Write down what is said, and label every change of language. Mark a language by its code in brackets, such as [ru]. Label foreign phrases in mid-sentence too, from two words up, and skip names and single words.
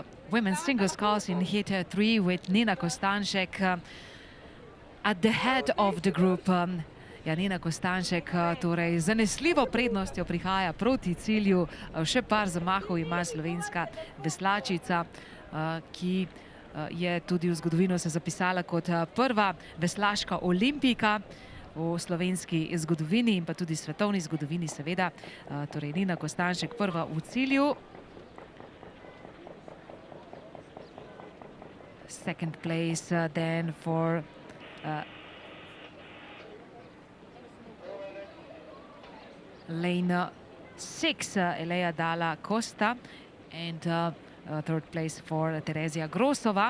[en] women's singles sculls in heat 3 with Nina Kostanšek at the head of the group. [sl] Nina Kostanšek torej zanesljivo prednostjo prihaja proti cilju. Še par zamahov ima slovenska veslačica, ki je tudi v zgodovino se zapisala kot prva veslaška olimpijka v slovenski zgodovini in pa tudi svetovni zgodovini seveda. Torej Nina Kostanšek prva v cilju. [en] Second place then for lane 6, Elea Dalla Costa, and third place for Terezia Grosova.